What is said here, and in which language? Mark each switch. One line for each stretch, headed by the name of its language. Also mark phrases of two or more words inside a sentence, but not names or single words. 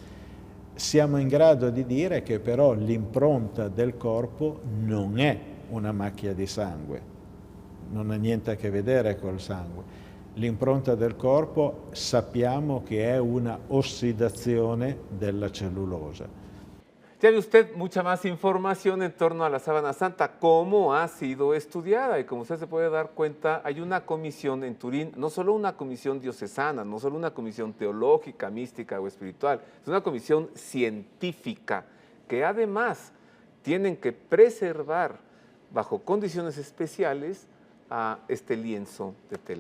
Italian: Siamo in grado di dire che però l'impronta del corpo non è una macchia di sangue, non ha niente a che vedere col sangue. L'impronta del corpo sappiamo che è una ossidazione della cellulosa.
Spanish: Tiene usted mucha más información en torno a la sábana santa, cómo ha sido estudiada, y como usted se puede dar cuenta, hay una comisión en Turín, no solo una comisión diocesana, no solo una comisión teológica, mística o espiritual, es una comisión científica que además tienen que preservar bajo condiciones especiales a este lienzo de tela.